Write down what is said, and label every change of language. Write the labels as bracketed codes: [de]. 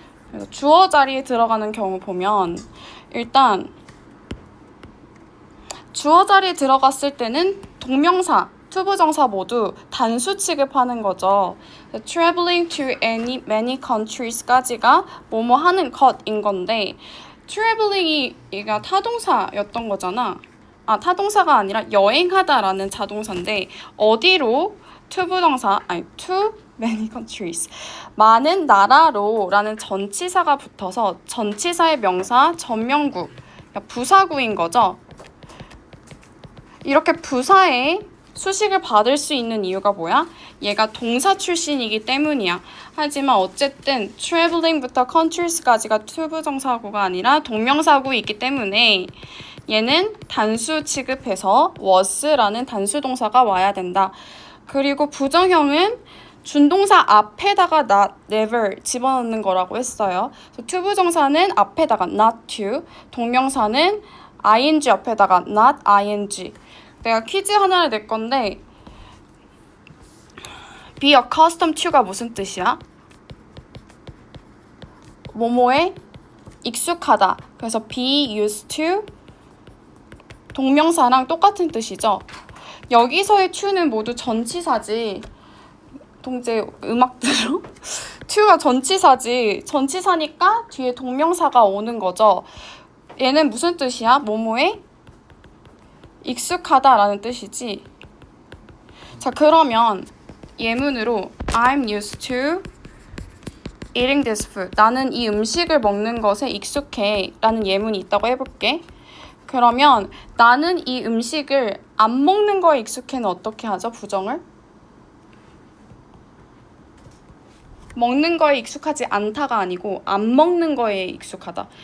[ko] 그래서 주어 자리에 들어가는 경우 보면 일단 주어 자리에 들어갔을 때는 동명사, 투부정사 모두 단수 취급하는 거죠. [en] Traveling to many countries [ko] 까지가 뭐뭐 하는 것인 건데, traveling이 얘가 타동사였던 거잖아. 타동사가 아니라 여행하다라는 자동사인데, 어디로? 투부정사, [en] to many countries. [ko] 많은 나라로 라는 전치사가 붙어서 전치사의 명사, 전명구, 부사구인 거죠. 이렇게 부사에 수식을 받을 수 있는 이유가 뭐야? 얘가 동사 출신이기 때문이야. 하지만 어쨌든 traveling부터 countries까지가 투부정사구가 아니라 동명사구이기 때문에 얘는 단수 취급해서 was라는 단수 동사가 와야 된다. 그리고 부정형은 준동사 앞에다가 not, never 집어넣는 거라고 했어요. 투부정사는 앞에다가 not to, 동명사는 ing 옆에다가 not ing. 내가 퀴즈 하나를 낼 건데, [en] be accustomed to [ko] 가 무슨 뜻이야? 뭐뭐에 익숙하다. 그래서 [en] be used to [ko] 동명사랑 똑같은 뜻이죠. 여기서의 to는 모두 전치사지. 동재 음악 들어? to가 전치사지. 전치사니까 뒤에 동명사가 오는 거죠. 얘는 무슨 뜻이야? 뭐뭐에 익숙하다라는 뜻이지. 자, 그러면 예문으로 [en] I'm used to eating this food. [ko] 나는 이 음식을 먹는 것에 익숙해 라는 예문이 있다고 해볼게. 그러면 나는 이 음식을 안 먹는 거에 익숙해는 어떻게 하죠? 부정을? 먹는 거에 익숙하지 않다가 아니고 안 먹는 거에 익숙하다.